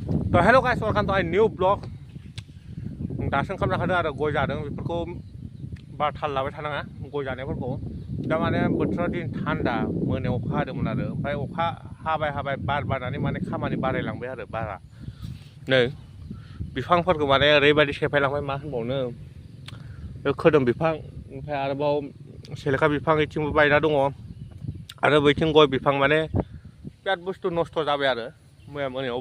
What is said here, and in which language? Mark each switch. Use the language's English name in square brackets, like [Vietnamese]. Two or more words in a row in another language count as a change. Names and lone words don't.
[Bodo] तो [English] hello guys welcome to our new blog [Bodo] दासो ओंखाम जाखादों आरो गय जादों बेफोरखौ बारा थाल लाबाय थानाङा गय जानायफोरखौ दा माने बोथोरा दिन थान्दा मोनायाव अखा हादोंमोन आरो ओमफ्राय अखा हाबाय बार बारनानै माने खामानि बारायलांबाय आरो बारा नै बिफांफोरखौ माने ओरैबायदि सेफायलांबाय मा होनबावनो खोदोम बिफां ओमफ्राय आरोबाव सेलेखा बिफां इथिंबो बायना दङ आरो बैथिं गय बिफां माने बिराद बुस्थु नस्थ' जाबाय आरो मैया मोनायाव